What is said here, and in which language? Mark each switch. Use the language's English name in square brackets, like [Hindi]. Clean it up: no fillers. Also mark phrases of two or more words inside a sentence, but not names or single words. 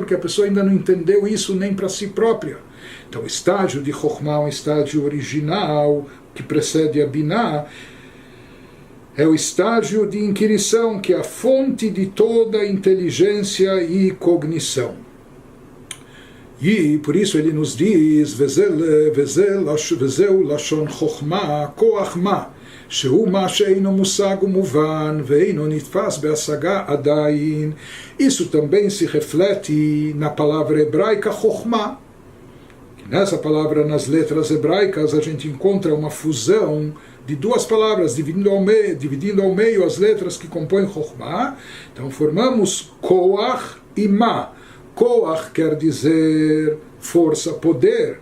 [Portuguese] Porque a pessoa ainda não entendeu isso nem para si própria. Então o estágio de Chokhmah é um estágio original, que precede a Binah, é o estágio de inquirição, que é a fonte de toda inteligência e cognição. E por isso ele nos diz, [Hebrew] וזהו לשון חכמה כח מה, שהוא מה שאינו מושג ומובן ואינו נתפס בהשגה עדיין. [Portuguese] Isso também se reflete na palavra hebraica Chokhmah. Nessa palavra, nas letras hebraicas, a gente encontra uma fusão de duas palavras, dividindo ao meio as letras que compõem Chokhmah. Então formamos Koach e Ma. Koach quer dizer força, poder.